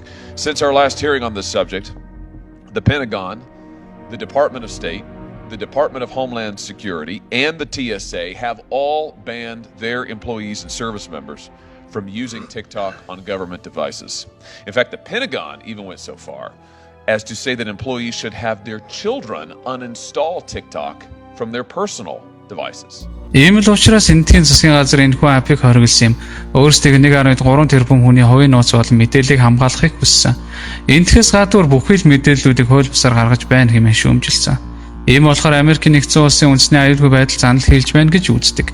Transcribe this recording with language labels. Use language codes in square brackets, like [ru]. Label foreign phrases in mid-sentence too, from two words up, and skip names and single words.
[en] Since our last hearing on this subject, the Pentagon, the Department of State, the Department of Homeland Security, and the TSA have all banned their employees and service members from using TikTok on government devices. In fact, the Pentagon even went so far as to say that employees should have their children uninstall TikTok from their personal devices. [mn] Ийм л учраас эндхийн засгийн газар энэхүү апыг хориглосон юм. Өөрсдийг 1.3 тэрбум хүний хувийн нууц болон мэдээллийг хамгаалахыг хүссэн. Эндхээс гадуур бүхий л мэдээллүүдийг хууль бусаар гаргаж байна хэмээн шүүмжилсэн. Ийм болохоор Америкийн нэгдсэн улсын үндэсний аюулгүй байдал занал хийлж байна гэж үздэг.